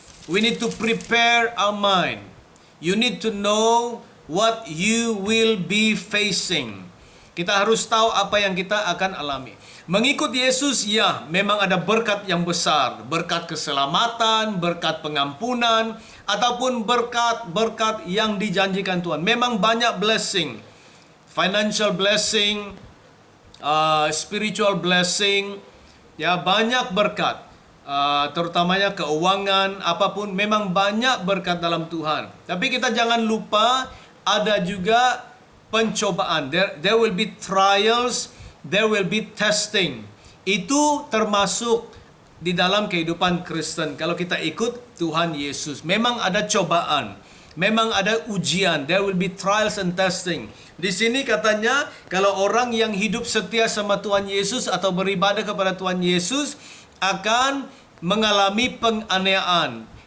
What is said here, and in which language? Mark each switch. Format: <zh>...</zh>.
<en>We need to prepare our mind. You need to know what you will be facing.</en> <id>Kita harus tahu apa yang kita akan alami. Mengikut Yesus, ya, memang ada berkat yang besar. Berkat keselamatan, berkat pengampunan, ataupun berkat-berkat yang dijanjikan Tuhan. Memang banyak blessing.</id> <en>Financial blessing, spiritual blessing,</en> <id>ya, banyak berkat. Terutamanya keuangan, apapun, memang banyak berkat dalam Tuhan. Tapi kita jangan lupa, ada juga pencobaan.</id> <en>There will be trials, there will be testing.</en> <id>Itu termasuk di dalam kehidupan Kristen. Kalau kita ikut Tuhan Yesus, memang ada cobaan, memang ada ujian.</id> <en>There will be trials and testing.</en> <id>Di sini katanya, kalau orang yang hidup setia sama Tuhan Yesus atau beribadah kepada Tuhan Yesus akan mengalami penganiayaan.</id>